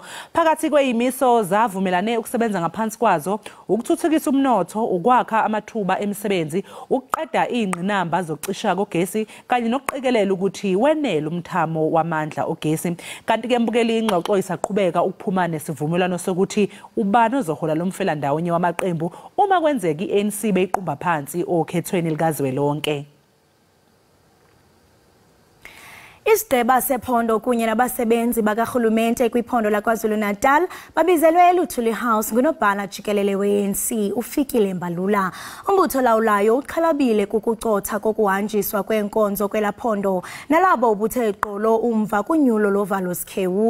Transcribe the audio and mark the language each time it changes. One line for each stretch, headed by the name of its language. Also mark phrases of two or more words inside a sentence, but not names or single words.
Zulu: Phakathi kweyimiso zavumelane ukusebenza ngaphansi kwazo ukuthuthukisa umnotho, ukwakha amathuba emisebenzi, ukuqeda ingqinamba zokucisha kogesi kanye nokuqikelela ukuthi wenele umthamo wamandla ogesi. Kanti ke mbukeli ingxoxo isaqhubeka ukuphuma nesivumelwano sokuthi ubani ozohola lomfela ndawonye wamaqembu uma kwenzeka iANC beyiqumba phansi okhethweni likazwelonke.
Xhosa: Isideba sephondo kunye nabasebenzi bakahulumente kwiphondo laKwaZulu-Natal babizelwe eLuthuli House ngunobhala jikelele we-ANC uFikile Mbalula. Umbutho lawulayo uxhalabile kukucotha kokuhanjiswa kwenkonzo kwelaphondo nalabo ubuthe eqolo umva kunyulo lovalo Sikhewu.